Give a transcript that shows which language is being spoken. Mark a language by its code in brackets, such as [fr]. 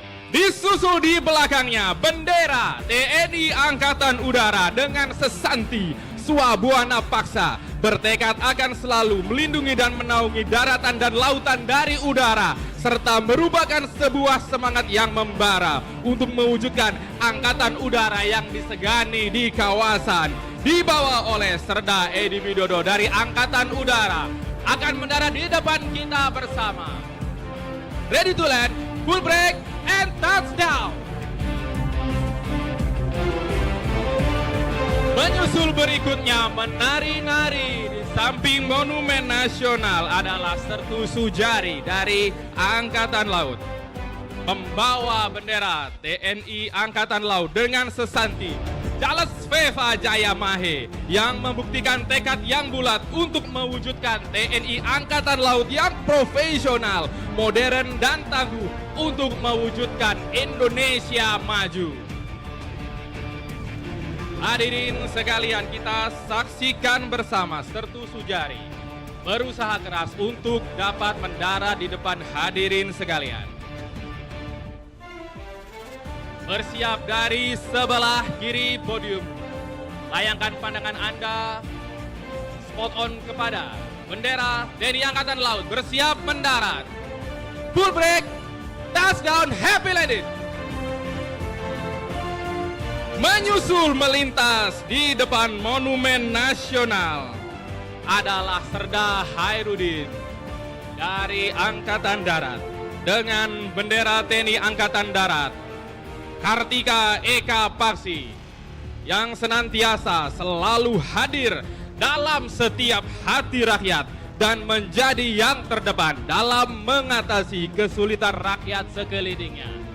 [id] Disusul di belakangnya bendera TNI Angkatan Udara dengan sesanti Swabuana Paksa, bertekad akan selalu melindungi dan menaungi daratan dan lautan dari udara, serta merupakan sebuah semangat yang membara untuk mewujudkan angkatan udara yang disegani di kawasan. Dibawa oleh Serda Edi Widodo dari Angkatan Udara, akan mendarat di depan kita bersama. [en] Ready to land, full break and touchdown. [id] Menyusul berikutnya menari-nari di samping Monumen Nasional adalah Sertu Sujari dari Angkatan Laut. Membawa bendera TNI Angkatan Laut dengan sesanti Jales Veva Jaya Mahe yang membuktikan tekad yang bulat untuk mewujudkan TNI Angkatan Laut yang profesional, modern dan tangguh untuk mewujudkan Indonesia maju. Hadirin sekalian, kita saksikan bersama Sertu Sujari berusaha keras untuk dapat mendarat di depan hadirin sekalian. Bersiap dari sebelah kiri podium. Layangkan pandangan Anda [en] spot on [id] kepada bendera TNI Angkatan Laut. Bersiap mendarat. [en] Full break, touchdown, happy landing. [id] Menyusul melintas di depan Monumen Nasional adalah Serda Hairudin dari Angkatan Darat dengan bendera TNI Angkatan Darat. Kartika Eka Paksi yang senantiasa selalu hadir dalam setiap hati rakyat dan menjadi yang terdepan dalam mengatasi kesulitan rakyat sekelilingnya.